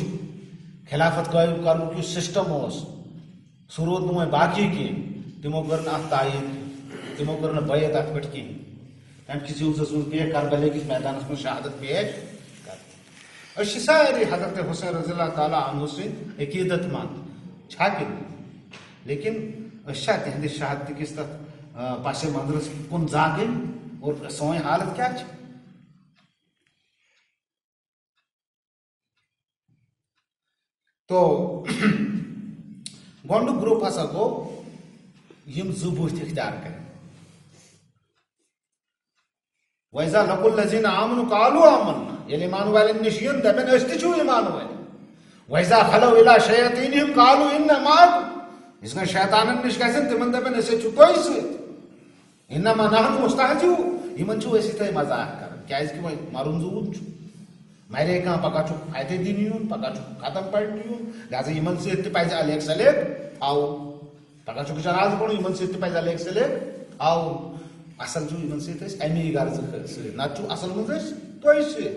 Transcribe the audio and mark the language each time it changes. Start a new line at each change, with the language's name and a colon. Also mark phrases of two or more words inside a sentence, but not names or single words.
Kashmiri: خلافت قٲیِم کرنُک یُس سسٹم اوس سُہ روٗد نہٕ وۄنۍ باقٕے کینٛہہ تِمو کٔر نہٕ اتھ تایید تِمو کٔر نہٕ بیعت اتھ پٮ۪ٹھ کینٛہہ تمہِ کِس یوٗزس منٛز پیٚیہِ کربلہ کِس میدانس منٛز شہادت پیش کرٕنۍ أسۍ چھِ سٲری حضرت حسین
Arabic: رضی اللہ تعالیٰ عنہ
Kashmiri: سٕنٛدۍ عقیدت مند چھا کِنہٕ لیکن أسۍ چھا تِہنٛدِس شہادتہٕ کِس تتھ پس منظرس کُن زاگٕنۍ اور سٲنۍ حالت کیٛاہ چھِ تو گۄڈنیُک گروپ ہسا گوٚو یِم زٕ بُتھۍ اختیار کرن
Arabic: وَإِذَا لَقُوا الَّذِينَ آمَنُوا قَالُوا آمَنَّا
Kashmiri: ییٚلہِ ایمان والٮ۪ن نِش یِن دَپن أسۍ تہِ چھِو ایمان وٲلۍ.
Arabic: وَإِذَا خَلَوْا إِلَىٰ شَيَاطِينِهِمْ قَالُوا إِنَّا مَعَكُمْ
Kashmiri: یِتھ کٔنۍ شیطانن نِش گژھن تِمن دَپن أسۍ چھِ تۄہہِ سۭتۍ.
Arabic: إِنَّمَا نَحْنُ مُسْتَهْزِئُونَ
Kashmiri: یِمن چھُ أسی تۄہہِ مزاق کران کیازِ کہِ وۄنۍ مرُن زوٗن چھُ مرے کانٛہہ پگاہ چھُ فٲیدٕ دِنہٕ یُن پگاہ چھُ ختم پرنہِ یُن لہذا یِمن سۭتۍ تہِ پزِ الیک سلیک تھاوُن. پگاہ چھُکھ جنازٕ پرُن یِمن سۭتۍ تہِ پزِ الیک سلیک تھاوُن. اصل چھُ یِمن سۭتۍ أسۍ امی غرضہٕ سۭتۍ نتہٕ چھُ اصل منٛز أسۍ تۄہہِ سۭتۍ.